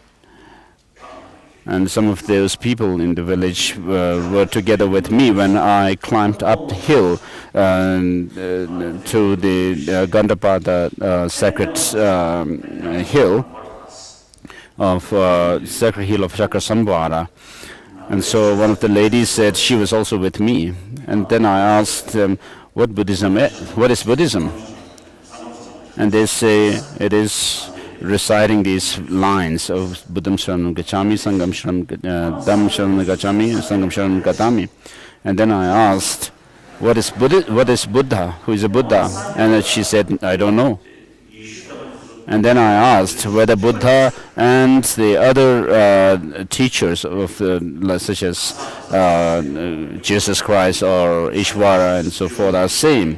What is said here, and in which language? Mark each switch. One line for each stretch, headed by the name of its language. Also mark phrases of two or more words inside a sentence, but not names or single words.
English: and some of those people in the village were together with me when I climbed up the hill to the Gandapada sacred hill of sacred hill of Chakrasamvara. And so one of the ladies said she was also with me. And then I asked them, what is Buddhism? And they say it is reciting these lines of
Pali: Buddham Sharanam Gacchami, Sangam Sharanam Gacchami, Sangam Sharanam Gatami.
English: And then I asked, what is Buddha? Who is a Buddha? And she said, I don't know. And then I asked whether Buddha and the other teachers of such as Jesus Christ or Ishvara and so forth are same.